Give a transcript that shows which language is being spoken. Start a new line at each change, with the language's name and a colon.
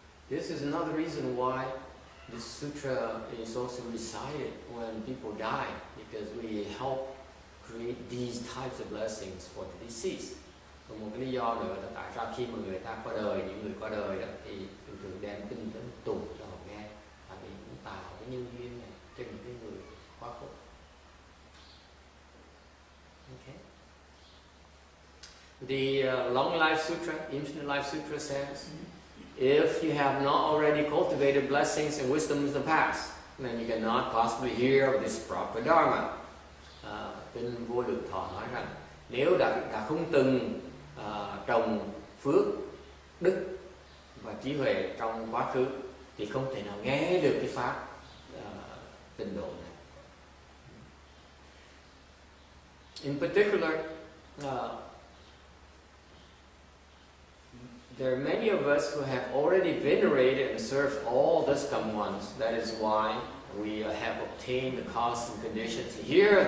English: This is another reason why this sutra is also recited when people die, because we help create these types of blessings for the deceased.
Vietnamese: Còn một cái lý do nữa là tại sao khi mà người ta qua đời, những người qua đời đó, thì thường đem kinh đến tụng cho họ nghe, tại vì cũng tạo cái nhân duyên này cho những cái người quá khổ.
English: Okay. The Long Life Sutra, Infinite Life Sutra says, if you have not already cultivated blessings and wisdom in the past, then you cannot possibly hear of this proper Dharma.
Vietnamese: Kinh Vô Lượng Thọ nói rằng nếu đã không từng trồng phước đức và trí huệ trong quá khứ thì không thể nào nghe được cái pháp tịnh độ này.
English: In particular, there are many of us who have already venerated and served all the scum ones. That is why we have obtained the cause and conditions here.